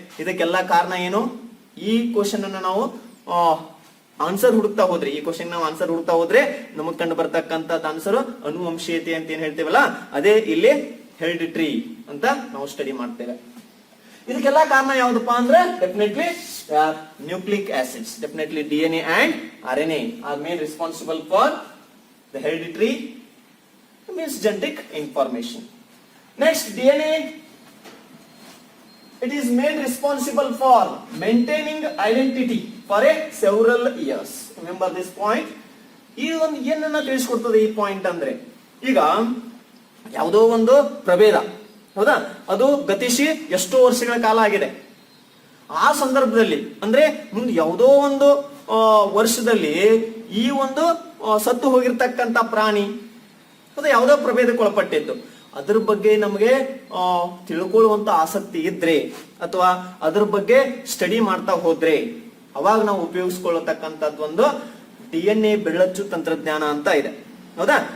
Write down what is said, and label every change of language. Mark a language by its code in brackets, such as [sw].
[kn] ಇದಕ್ಕೆಲ್ಲ ಕಾರಣ ಏನು? ಈ ಕ್ವಶನ್ ಅನ್ನ ನಾವು ಆನ್ಸರ್ ಹುಡುಕ್ತಾ ಹೋದ್ರೆ ನಮಗ್ ಕಂಡು ಬರ್ತಕ್ಕಂಥದ್ದು ಆನ್ಸರ್ ಅನುವಂಶೀಯತೆ ಅಂತ ಏನ್ ಹೇಳ್ತೇವಲ್ಲ, ಅದೇ ಇಲ್ಲಿ ಹೆರಿಡಿಟ್ರಿ ಅಂತ ನಾವು ಸ್ಟಡಿ ಮಾಡ್ತೇವೆ. ಇದಕ್ಕೆಲ್ಲ ಕಾರಣ ಯಾವ್ದಪ್ಪ ಅಂದ್ರೆ definitely nucleic acids. [en] Definitely DNA and RNA are main responsible for the hereditary, means genetic information. Next, DNA it is main responsible for maintaining identity for a several years. Remember this point. [kn] ಈ ಒಂದು ಏನನ್ನ ತಿಳಿಸ್ಕೊಡ್ತದೆ ಈ point ಅಂದ್ರೆ, ಈಗ ಯಾವುದೋ ಒಂದು ಪ್ರಭೇದ, ಹೌದಾ, ಅದು ಗತಿಸಿ ಎಷ್ಟೋ ವರ್ಷಗಳ ಕಾಲ ಆಗಿದೆ. ಆ ಸಂದರ್ಭದಲ್ಲಿ ಅಂದ್ರೆ ಮುಂದೆ ಯಾವುದೋ ಒಂದು ವರ್ಷದಲ್ಲಿ ಈ ಒಂದು ಸತ್ತು ಹೋಗಿರ್ತಕ್ಕಂಥ ಪ್ರಾಣಿ ಅದು ಯಾವುದೋ ಪ್ರಭೇದಕ್ಕೆ ಒಳಪಟ್ಟಿದ್ದು, ಅದ್ರ ಬಗ್ಗೆ ನಮಗೆ ತಿಳ್ಕೊಳ್ಳುವಂತ ಆಸಕ್ತಿ ಇದ್ರೆ ಅಥವಾ ಅದ್ರ ಬಗ್ಗೆ ಸ್ಟಡಿ ಮಾಡ್ತಾ ಹೋದ್ರೆ ಅವಾಗ ನಾವು ಉಪಯೋಗಿಸ್ಕೊಳ್ಳತಕ್ಕಂಥದ್ದು ಒಂದು DNA ಬೆರಳಚ್ಚು ತಂತ್ರಜ್ಞಾನ ಅಂತ ಇದೆ, ಹೌದಾ?